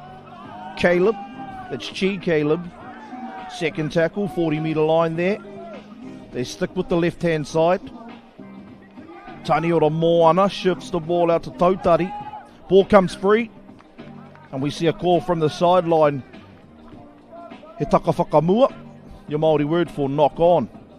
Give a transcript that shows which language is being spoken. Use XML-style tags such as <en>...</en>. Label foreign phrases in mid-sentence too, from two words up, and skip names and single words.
<en>Caleb, that's Chi Caleb. Second tackle, 40-metre line there. They stick with the left-hand side. Taniora Moana shifts the ball out to Tautari. Ball comes free. And we see a call from the sideline.</en> <mi>He taka whakamua,</mi> <en>your Māori word for knock on.</en>